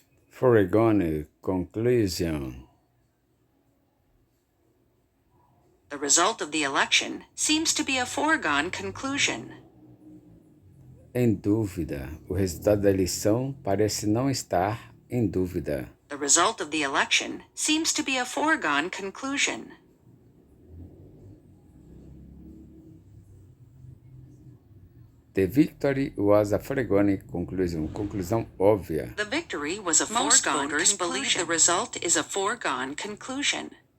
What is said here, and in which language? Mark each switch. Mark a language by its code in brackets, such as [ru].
[en] Foregone conclusion. The result of the election seems to be a foregone conclusion. [pt] Em dúvida. O resultado da eleição parece não estar em dúvida. [en] The result of the election seems to be a foregone conclusion. The victory was a foregone conclusion. [pt] Conclusão óbvia. [en] The victory was a foregone conclusion. Most voters believe the result is a foregone conclusion.